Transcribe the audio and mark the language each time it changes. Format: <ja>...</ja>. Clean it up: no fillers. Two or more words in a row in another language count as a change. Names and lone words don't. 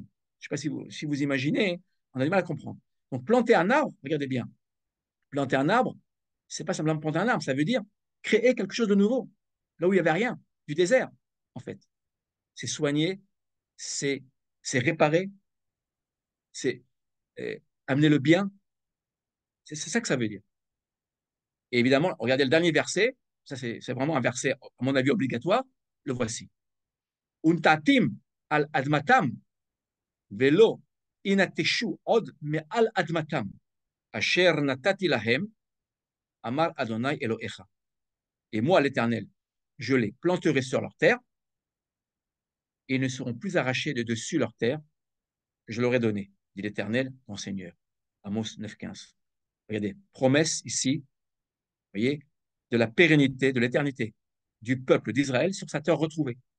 <fr>Je ne sais pas si vous imaginez, on a du mal à comprendre. Donc, planter un arbre, regardez bien, planter un arbre, c'est pas simplement planter un arbre, ça veut dire créer quelque chose de nouveau, là où il n'y avait rien, du désert, en fait. C'est soigner, c'est réparer, c'est amener le bien. C'est ça que ça veut dire. Et évidemment, regardez le dernier verset, ça c'est vraiment un verset, à mon avis, obligatoire, le voici.</fr> <he>ונטעתים על אדמתם ולא ינתשו עוד מעל אדמתם אשר נתתי להם אמר אדני אלהיך.</he> <fr>Et moi, l'Éternel, je les planterai sur leur terre et ils ne seront plus arrachés de dessus leur terre que je leur ai donnée, dit l'Éternel, ton Seigneur. Amos 9,15. Regardez, promesse ici, vous voyez, de la pérennité, de l'éternité du peuple d'Israël sur sa terre retrouvée.</fr>